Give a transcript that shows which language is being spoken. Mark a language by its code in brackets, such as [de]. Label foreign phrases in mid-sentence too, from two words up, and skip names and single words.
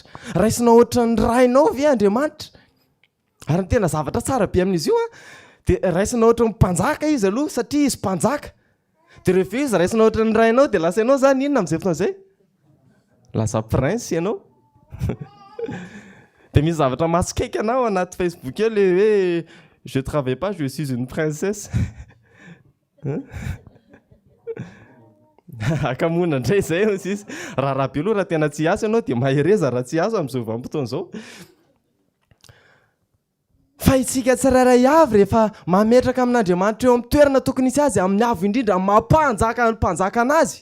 [mg] Raisinao ohatra ny rainao ve Andriamanitra? Ary ny tena zavatra tsara be amin'izy io dia raisinao ohatra ny mpanjaka izy aloha satria izy mpanjaka. Dia rehefa izy raisinao ohatra ny rainao dia lasa ianao zany inona amin'izay fotoana izay? Lasa prince ianao. Dia misy zavatra masikaiky anao anaty Facebook eo le hoe [fr] je travaille pas, je suis une princesse. [mg] Akamoana indray izay hozy izy. Raha be aloha raha tena tsy asa ianao dia mahereza raha tsy asa amin'izao vanim-potoana izao. Fa itsika tsirairay avy rehefa mametraka amin'Andriamanitra eo amin'ny toerana tokony isy azy, amin'ny avo indrindra mampanjaka ny mpanjaka anazy.